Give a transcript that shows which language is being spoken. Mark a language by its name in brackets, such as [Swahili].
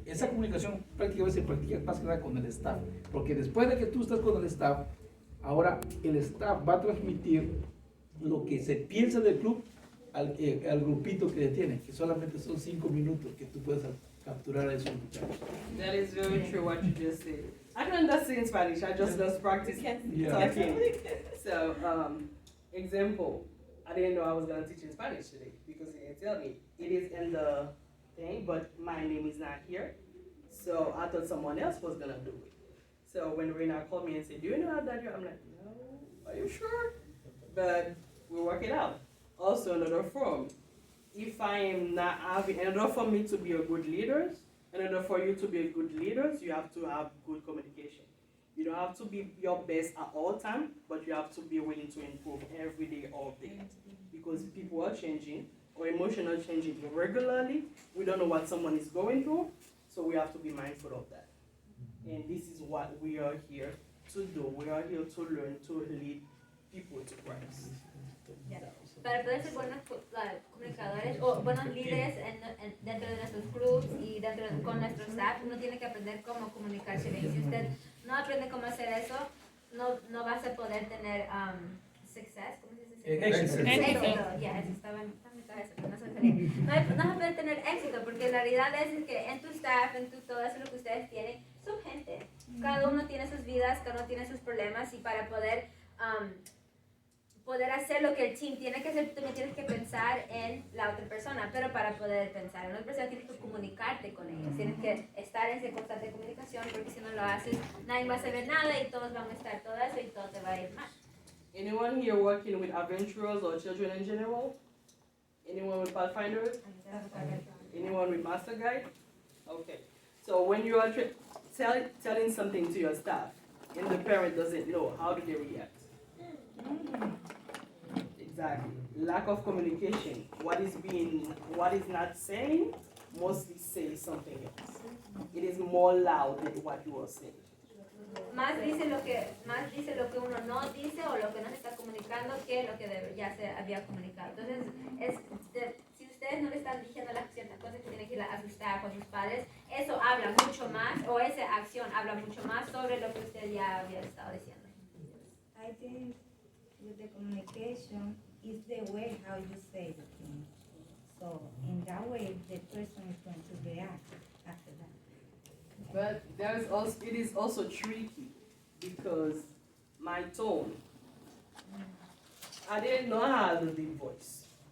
[Spanish] Esa comunicación prácticamente se practica más que nada con el staff, porque después de que tú estás con el staff, ahora el staff va a transmitir lo que se piensa del club al grupito que tiene, que solamente son 5 minutos que tú puedes capturar a esos muchachos. [English] That is very true what you just said. I can understand Spanish, I just lost practice talking. So, example, I didn't know I was going to teach in Spanish today because he didn't tell me. It is in the thing, but my name is not here. So I thought someone else was going to do it. So when Rena called me and said, do you know how that you? I'm like, no, are you sure? But we'll work it out. Also another form. If I am not having, in order for me to be a good leader, In order for you to be a good leader, you have to have good communication. You don't have to be your best at all time, but you have to be willing to improve every day, all day. Because people are changing, or emotional changing regularly. We don't know what someone is going through, so we have to be mindful of that. And this is what we are here to do. We are here to learn to lead people to Christ. [Spanish] Ya. Para poder ser buenos comunicadores o buenos líderes dentro de nuestros clubs y con nuestro staff, uno tiene que aprender cómo comunicarse bien. Si usted no aprende cómo hacer eso, no vas a poder tener success, ¿cómo se dice? Éxito. Ya, eso estaba en mi cabeza, pero no se refería. No vas a poder tener éxito porque la realidad es que en tu staff, todo eso lo que ustedes tienen, son gente. Cada uno tiene sus vidas, cada uno tiene sus problemas y para poder hacer lo que el team tiene que hacer, tú también tienes que pensar en la otra persona, pero para poder pensar en la otra persona tienes que comunicarte con ellos, tienes que estar en esa constante comunicación porque si no lo haces, nadie va a saber nada y todos van a estar todo eso y todo te va a ir mal. [English] Anyone here working with adventurers or children in general? Anyone with Pathfinders? Anyone with Master Guide? Okay. So when you are telling something to your staff and the parent doesn't know, how do they react? Exactly. Lack of communication. What is not saying mostly says something else. It is more loud than what you are saying. [Spanish] Más dice lo que uno no dice o lo que no se está comunicando que lo que ya se había comunicado. Entonces, si ustedes no le están diciendo las ciertas cosas que tienen que ir a sus staff o a sus padres, eso habla mucho más, o esa acción habla mucho más sobre lo que usted ya había estado diciendo. [English] I think with the communication is the way how you say the thing. So in that way, the person is going to react after that. But it is also tricky because my tone, I didn't know I had a deep voice.